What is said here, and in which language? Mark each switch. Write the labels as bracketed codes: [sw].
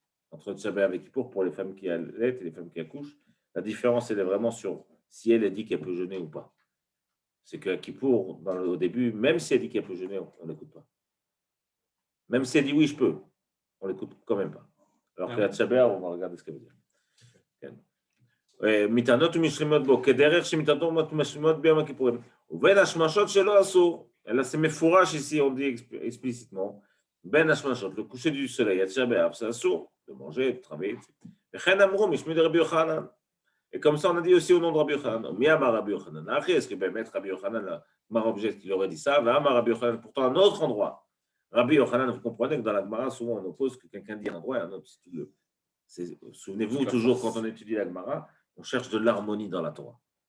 [fr] Entre Tisha B'Av avec kippour pour les femmes qui allaitent et les femmes qui accouchent, la différence, elle est vraiment sur si elle dit qu'elle peut jeûner ou pas. C'est qu'à kippour, au début, même si elle dit qu'elle peut jeûner, on ne l'écoute pas. Même si elle dit oui, je peux, on ne l'écoute quand même pas. Alors que la Tisha B'Av, on va regarder ce qu'elle veut dire. [he] מיתנות ומשלימות בו, כדרך שמיתנות ומשלימות ביום הכיפורים. ובין השמשות שלא אסור, אלא [fr] c'est מפורש ici, on dit explicitement, [he] בין השמשות, [fr] le coucher du soleil, à Tisha B'Av, c'est assour, de manger, de travailler. [he] וכן אמרו, משמי דרבי יוחנן. [fr] Et comme ça, on a dit aussi au nom de Rabbi Yochanan. [he] Mi amar Rabbi Yochanan. [fr] Après, est-ce que peut-être Rabbi Yochanan, Mar objecte qu'il aurait dit ça, [he] va amar Rabbi Yochanan, [fr] pourtant un autre endroit. Rabbi Yochanan, vous comprenez que dans la Gemara, souvent on oppose que quelqu'un dit un endroit et un autre. Souvenez-vous, toujours quand on étudie la Gemara, on cherche de l'harmonie dans la Torah.